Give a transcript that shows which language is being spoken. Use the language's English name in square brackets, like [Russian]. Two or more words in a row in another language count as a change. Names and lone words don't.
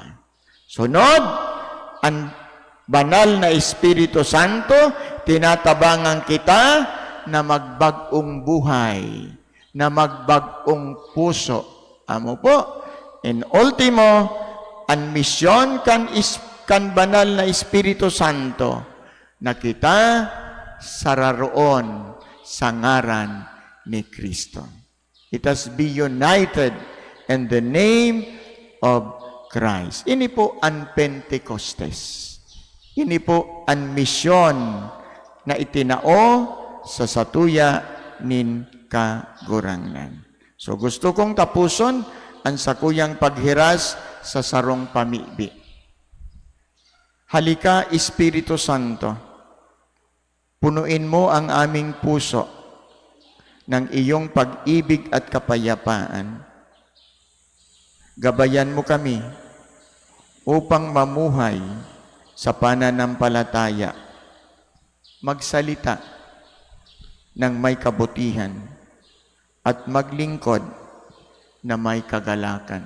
[Bikol] Sunod, ang banal na Espiritu Santo, tinatabangan kita na magbagong buhay, na magbagong puso. Amo po, in ultimo, ang misyon kan banal na Espiritu Santo, na kita sararoon sa ngaran ni Kristo. [English] It has be united in the name of Christ. [Bikol] Ini po ang Pentecostes. Ini po ang misyon na itinao sa satuya nin kagurangnan. So gusto kong tapuson ang sakuyang paghiras sa sarong pamibi. [Filipino] Halika, Espiritu Santo, punuin mo ang aming puso ng iyong pag-ibig at kapayapaan. Gabayan mo kami upang mamuhay sa pananampalataya, magsalita ng may kabutihan, at maglingkod na may kagalakan.